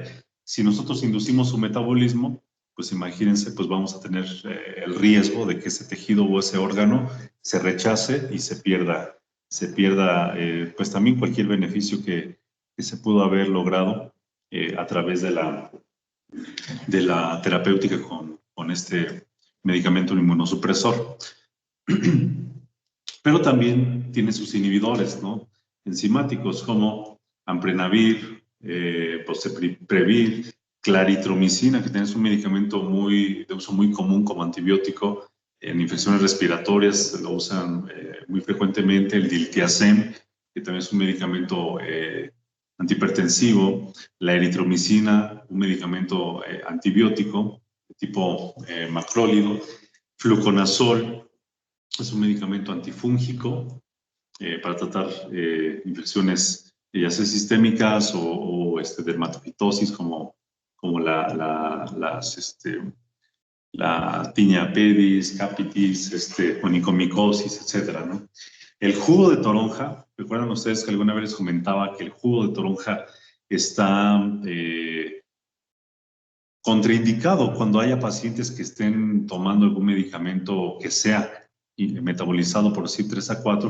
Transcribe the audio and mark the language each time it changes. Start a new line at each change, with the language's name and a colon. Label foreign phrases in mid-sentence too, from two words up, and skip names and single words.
Spanish: Si nosotros inducimos su metabolismo, pues imagínense, pues vamos a tener el riesgo de que ese tejido o ese órgano se rechace y se pierda pues también cualquier beneficio que se pudo haber logrado a través de la terapéutica con este medicamento inmunosupresor. Pero también tiene sus inhibidores, ¿no? Enzimáticos como amprenavir, boceprevir, claritromicina, que es un medicamento de uso muy común como antibiótico en infecciones respiratorias, lo usan muy frecuentemente, el diltiazem, que también es un medicamento antihipertensivo, la eritromicina, un medicamento antibiótico de tipo macrólido, fluconazol, es un medicamento antifúngico para tratar infecciones ya sea sistémicas o dermatofitosis como la tinea pedis, capitis, onicomicosis, etcétera, ¿no? El jugo de toronja, recuerdan ustedes que alguna vez les comentaba que el jugo de toronja está contraindicado cuando haya pacientes que estén tomando algún medicamento que sea metabolizado por CYP3A4.